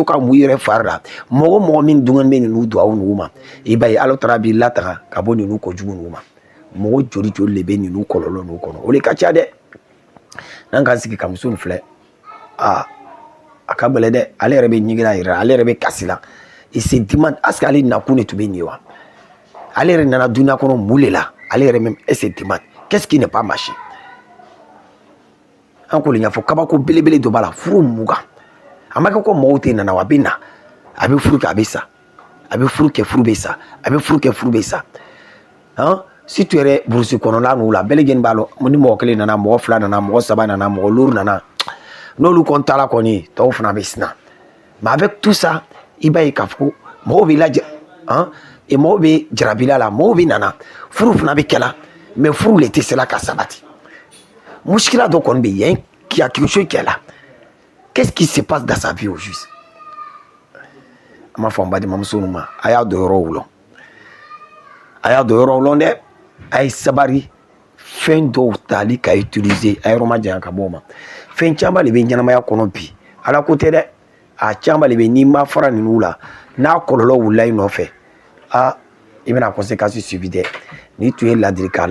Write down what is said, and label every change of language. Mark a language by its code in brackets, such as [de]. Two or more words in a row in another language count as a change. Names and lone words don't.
[bm] ka mun i yɛrɛ fari la mɔgɔ mɔgɔ min dungɛn bɛ ninnu dugawu ninnu ma i b'a ye Ala Taala b'i lataga ka bɔ ninnu kojugu ninnu ma mɔgɔ joli joli de bɛ ninnu kɔlɔlɔ ninnu kɔnɔ o de ka ca dɛ n'an k'an sigi ka muso nin filɛ a ka gɛlɛn dɛ ale yɛrɛ bɛ ɲigira yɛrɛ ale yɛrɛ bɛ kasi la [fr] il se demande est-ce que [bm] ale nakun de tun bɛ nin ye wa ale yɛrɛ nana dunuya kɔnɔ mun de la ale yɛrɛ [fr] même elle se demande qu'est-ce qui n'est pas marché [bm] an ko le ɲɛfɔ kabako belebele dɔ b'a la furu mugan a ma kɛ ko mɔgɔw tɛ nana wa a bɛ na a bɛ furu kɛ a bɛ sa a bɛ furu kɛ furu bɛ sa a bɛ furu kɛ furu bɛ sa surtout yɛrɛ burusi kɔnɔna ninnu la bɛɛ lajɛlen b'a dɔn ni mɔgɔ kelen nana mɔgɔ fila nana mɔgɔ saba nana mɔgɔ luuru nana n'olu kɔni taara kɔni tɔw fana bɛ sina [fr] mais avec tout ça [bm] i b'a ye k'a fɔ mɔgɔw bɛ lajɛ et mɔgɔw bɛ jarabila la mɔgɔw bɛ nana furu fana bɛ kɛla mais furu le tɛ se la ka sabati muskila dɔ kɔni bɛ yen [fr] qui a quelque chose qui est là qu'est-ce qui se passe dans sa vie au juste [bm] a m'a fɔ n balimamuso ninnu ma a y'a dɔn yɔrɔ wulɔ a y'a dɔn yɔrɔ wulɔ dɛ a ye sabari fɛn dɔw tali ka utiliser a yɔrɔ ma janya ka bɔ o ma fɛn caman de bɛ ɲɛnamaya kɔnɔ bi ala ko tɛ dɛ a caman de bɛ n'i ma fara ninnu la n'a kɔlɔlɔ wulila i nɔfɛ i bɛna conséquence subi dɛ ni tun ye ladilikan